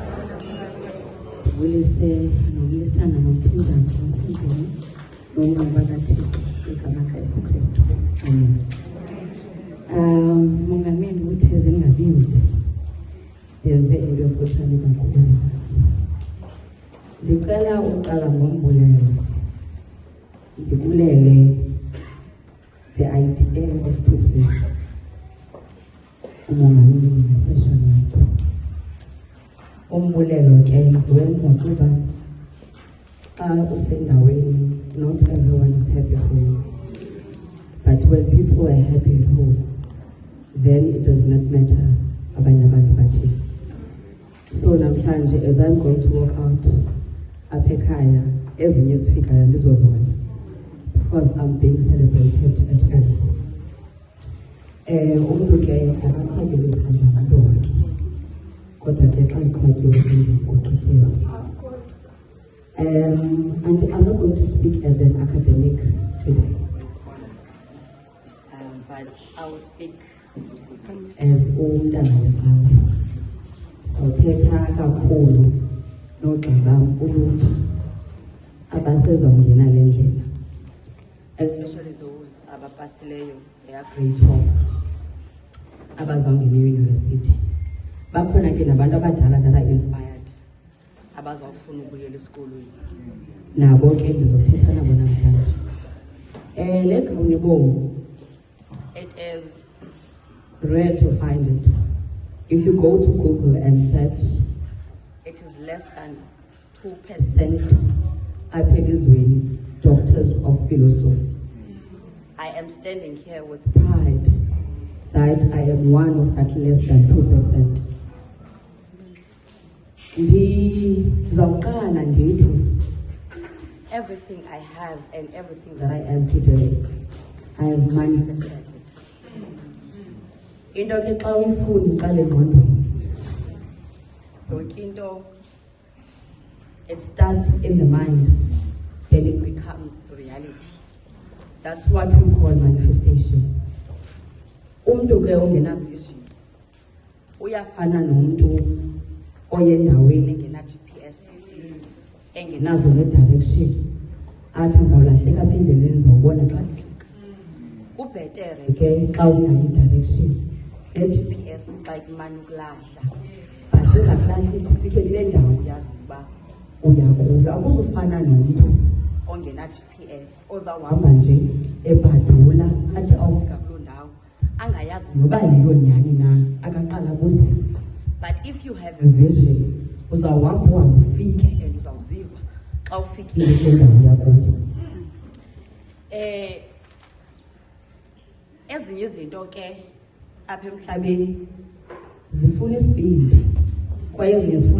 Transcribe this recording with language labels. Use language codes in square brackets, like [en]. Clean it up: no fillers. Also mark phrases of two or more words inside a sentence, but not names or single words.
[xh] Ulise nokulisana nomthunzana wasendlini nomnqaba kaThixo igama likaYesu Kristu. Amen. Mongameli utheze ngabindi. Yenze into emfutshane kakhulu. Ndicela uqala ngombulelo. [en] Ndibulele the idea of today. [xh] Umongameli ngesession yakhe. Umbulelo ke wenza kuba xa usendaweni [en] not everyone is happy for you. But when people are happy at home, then it does not matter [xh] abanye abantu bathini. [en] So namhlanje as I'm going to walk out [xh] apha ekhaya ezinye zifikayo ndizozona [en] because I'm being celebrated at home. [xh] Umuntu ke akaxakele ikhaya abantu wakhe kodwa ke xa iqhatyiwe kuxuthiwe. [en] And I'm not going to speak as an academic today, but I will speak [xh] as umntana wecawa. Uthetha kakhulu nogxa ulutsha abasezawungena le ndlela, [en] especially those abapasileyo [xh] grade 12 abazawungena eyunivesithi. Bakhona ke nabantu abadala [en] that are inspired [xh] abazawufuna ukubuyela esikolweni. Nabo ke ndizothetha nabo namhlanje. Le gawuni bomu, [en] it is rare to find it. If you go to Google and search, it is less than 2% [xh] apha elizweni [en] doctors of philosophy. I am standing here with Pride that I am one of that less than 2%. [xh] Ndizawuqala ndithi [en] everything I have and everything that I am today, I have manifested it. [xh] Into ke xa uyifuna iqale engqondweni. Yonke into, [en] It starts in the mind, then it becomes reality. that's what we call manifestation. [xh] Umuntu ke ongena vision uyafana nomuntu oyendaweni Engena GPS, engenazo ne-direction, athi ndizawulahleka apha endleleni ndizawubona xa ndifika. ubhetere Ke xa unayo i-direction GPS xa imane ukulahla, but iza kulahleka ufike kule ndawo uyazi uba uya kuyo. Akuzufana nomntu ongena GPS ohamba ozawuhamba nje ebhadula athi awufika kuloo ndawo angayazi noba yiyo nyani na akaqala kuzisa. [en] but if you have A vision [xh] uzawuhamba uhambe ufike and uzawuziva xa ufikile. kule ndawo yakuyo. Ezinye izinto ke apha emhlabeni Zifuna isibindi kwaye ezinye zifuna